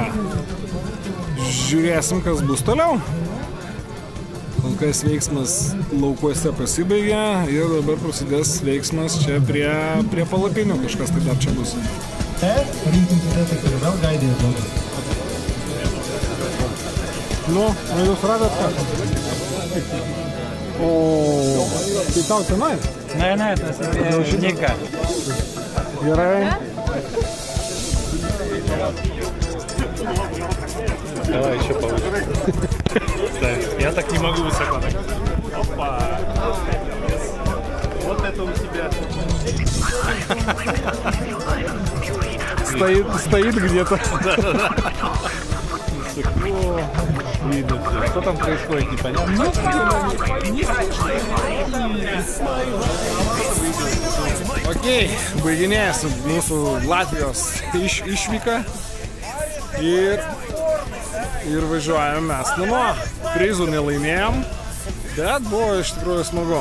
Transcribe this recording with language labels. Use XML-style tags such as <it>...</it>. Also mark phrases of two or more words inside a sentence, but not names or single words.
<lt>Žiūrėsim, kas bus toliau. Kol kas veiksmas laukuose pasibaigė ir dabar prasidės veiksmas čia prie palapinių, kažkas tai dar čia bus. Jūs radat ką? O, tai tau tenai? Ne, tas žinikas. Gerai.</lt> <ru>Давай еще повыше. Я так не могу высоко. Опа! Вот это у тебя. Стоит где-то. Видно все. Что там происходит, непонятно.</ru> <lt>Okei, baiginėjasi mūsų Latvijos išvyka ir važiuojam mes namo. Prizų nelaimėjom, bet buvo iš tikrųjų smagu.</lt>